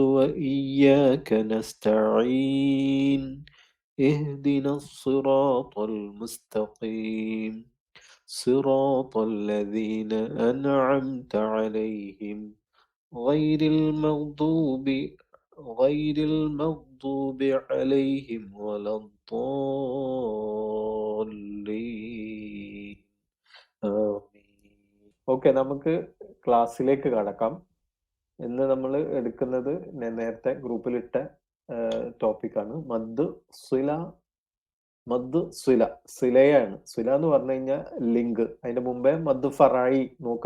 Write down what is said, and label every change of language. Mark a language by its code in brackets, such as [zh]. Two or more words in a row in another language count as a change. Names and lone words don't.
[ar] وإياك نستعين اهدنا الصراط المستقيم صراط الذين أنعمت عليهم غير المغضوب عليهم ولا الضالين آمين. [ml] ഓക്കെ, നമുക്ക് ക്ലാസ്സിലേക്ക് കടക്കാം. ഇന്ന് നമ്മൾ എടുക്കുന്നത് നേരത്തെ ഗ്രൂപ്പിലിട്ട ടോപ്പിക്കാണ് [ar] مد صلة. [ml] സിലയാണ്. സില എന്ന് പറഞ്ഞു കഴിഞ്ഞാൽ ലിങ്ക്. അതിന്റെ മുമ്പേ [ar] مد فرعي [ml] നോക്കാം.